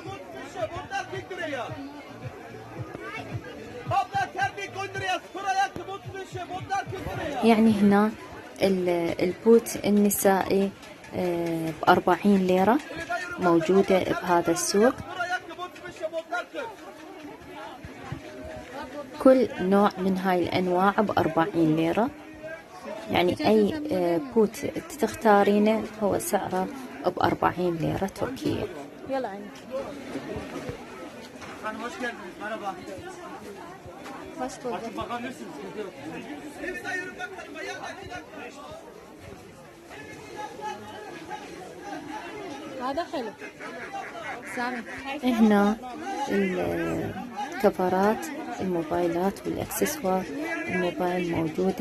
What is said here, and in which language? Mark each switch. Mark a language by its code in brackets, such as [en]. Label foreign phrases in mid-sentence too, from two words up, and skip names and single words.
[ar] يعني هنا البوت النسائي ب40 ليرة موجودة بهذا السوق. كل نوع من هاي الأنواع ب40 ليرة، يعني أي بوت تختارينه هو سعره ب40 ليرة تركية. يلا عيني. [tr] Hoş geldiniz, merhaba. Hoş bulduk. Açıp bakabilirsiniz. [ar] هذا حلو. سامي. هنا الكفرات الموبايلات والأكسسوار الموبايل موجودة.